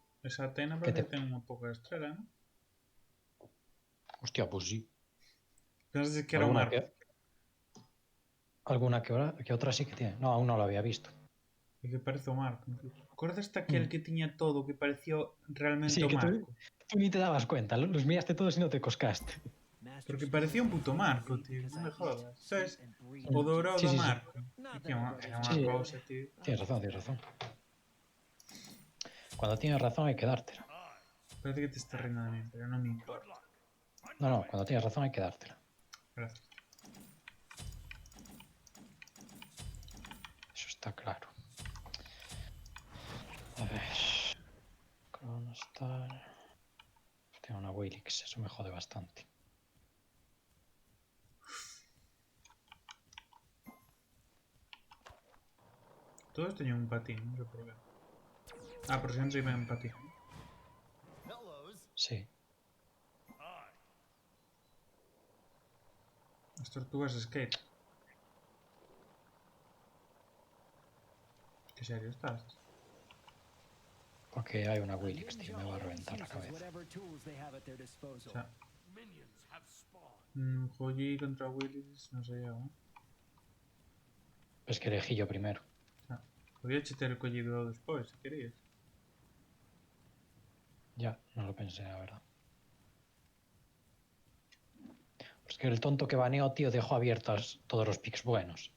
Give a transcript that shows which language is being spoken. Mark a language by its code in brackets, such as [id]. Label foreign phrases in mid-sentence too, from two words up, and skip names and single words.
[gl] Esa Atena parece que ten unha pouca estrela, non? [es] Hostia, pues sí. [gl] Pensas que era un arco. [es] Alguna que otra sí que tiene. No, aún no lo había visto. [gl] E que parece o Marco, incluso. Acordas aquel que tiña todo, que parecía realmente [es] Sí, [gl] o que Marco? [es] tú ni te dabas cuenta, los miraste todos y no te coscaste. Porque parecía un puto Marco, tío, non me jodas. [gl] Sabes? O dourado [es] Sí, [gl] do [es] sí, sí. [gl] Marco. É que era unha [es] Sí, [gl] cousa, tío. [es] tienes razón. Cuando tienes razón hay que dártela. Parece que te estás rindo de mí, [gl] pero non me importa. [es] No, cuando tienes razón hay que dártela. Gracias. Eso está claro. A ver. Cronostar. Tengo una Wilix, eso me jode bastante. [gl] Todos teñen un patín, non sei por qué. Ah, por sempre iban en patín. [es] Sí. [gl] As tortugas skate. [es] Que serio estás? Porque hay una Wilix, tío, me va a reventar la cabeza. [gl] O sea, Joyi contra Willis, non sei eu, [es] Es que elegí yo primero. [gl] O sea, podía ter collido despois, se querías. [es] Ya, no lo pensé, la verdad. Es que el tonto que baneó, tío, dejó abiertos todos los picks buenos.